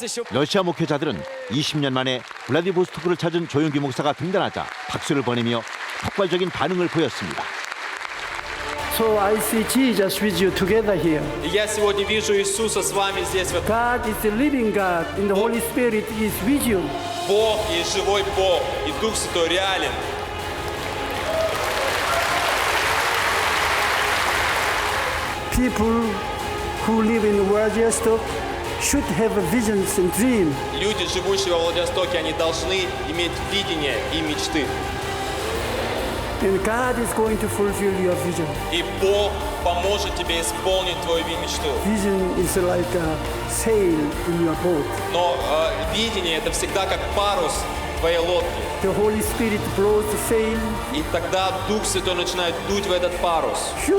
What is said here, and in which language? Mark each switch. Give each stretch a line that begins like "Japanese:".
Korean: 러시아 목회자들은 20년 만에 블라디보스토크를 찾은 조용기 목사가 등단하자 박수를 보내며 폭발적인 반응을 보였습니다.
English: So I see Jesus with you together here.
Russian: Я сегодня вижу Иисуса с вами здесь.
English: God is the living God, and the Holy Spirit is with you.
Russian: Бог есть живой Бог, и Дух Святой реален.
English: People who live in Vladivostok should have visions and dreams.
Russian: Люди, живущие во Владивостоке, они должны иметь видение и мечты.
English: And God is going to fulfill your vision.
Russian: И Бог поможет тебе исполнить твою мечту.
English: Vision is like a sail in your boat.
Russian: Но видение это всегда как парус твоей лодки.
English: The Holy Spirit blows the sail.
Russian: И тогда Дух Святой начинает дуть в этот парус.